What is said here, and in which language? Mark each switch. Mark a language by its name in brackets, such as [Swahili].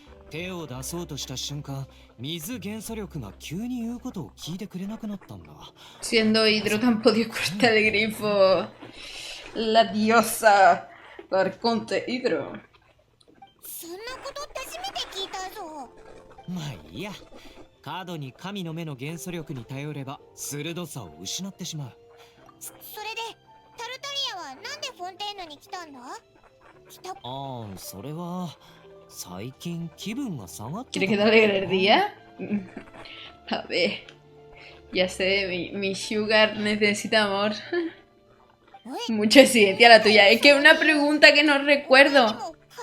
[Japanese] 手を出そうとした瞬間、水元素力が急に言うことを聞いてくれなくなったんだ。 [Spanish] Siendo hidro tan podido cortar el grifo. La diosa Arconte hidro. [Japanese] そんなことって初めて聞いたぞ。まあいいや。過度に神の目の元素力に頼れば鋭さを失ってしまう。それでタルタリアはなんでフォンテーヌに来たんだ？ああ、それは最近気分が下がって。 [Spanish] ¿Quieres que te alegre el día? A ver. Ya sé, [English] mi sugar [Spanish] necesita amor. Mucha exigencia la tuya. Es que es una pregunta que no recuerdo.